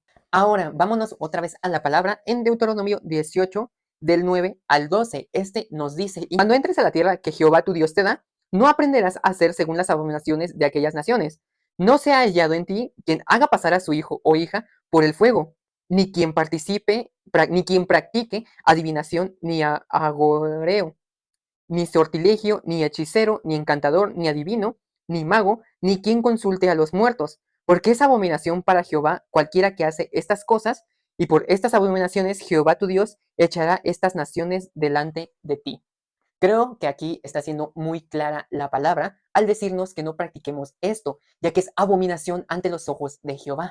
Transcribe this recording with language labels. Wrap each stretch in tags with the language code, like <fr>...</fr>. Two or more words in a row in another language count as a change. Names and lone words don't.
<es>Ahora, vámonos otra vez a la palabra en Deuteronomio 18, del 9 al 12. Este nos dice, y cuando entres a la tierra que Jehová tu Dios te da, no aprenderás a hacer según las abominaciones de aquellas naciones. No se ha hallado en ti quien haga pasar a su hijo o hija por el fuego, ni quien participe, ni quien practique adivinación ni agoreo, ni sortilegio, ni hechicero, ni encantador, ni adivino, ni mago, ni quien consulte a los muertos, porque es abominación para Jehová cualquiera que hace estas cosas, y por estas abominaciones Jehová tu Dios echará estas naciones delante de ti. Creo que aquí está siendo muy clara la palabra al decirnos que no practiquemos esto, ya que es abominación ante los ojos de Jehová.</es>